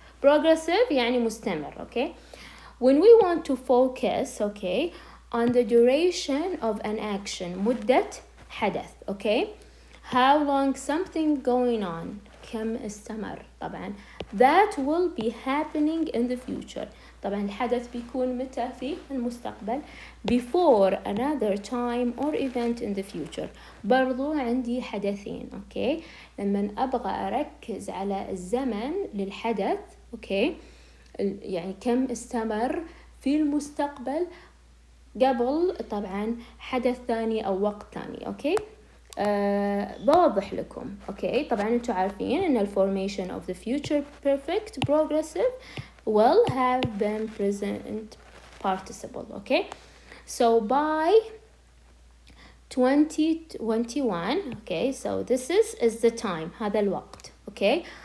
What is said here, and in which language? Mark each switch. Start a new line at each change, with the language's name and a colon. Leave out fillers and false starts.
English: Progressive
Arabic: يعني مستمر,
English: okay? When we want to focus, okay, on the duration of an action,
Arabic: مدة حدث,
English: okay? How long something going on,
Arabic: كم استمر طبعا,
English: that will be happening in the future.
Arabic: طبعا الحدث بيكون متى في المستقبل,
English: before another time or event in the future.
Arabic: برضو عندي حدثين, okay? لما أبغى أركز على الزمن للحدث, okay, يعني كم استمر في المستقبل قبل طبعا حدث ثاني أو وقت ثاني, okay? بوضح لكم, okay? طبعا انتوا عارفين ان
English: formation of the future perfect progressive will have been present participle, okay? So by 2021, okay, so this is the time,
Arabic: هذا الوقت,
English: okay?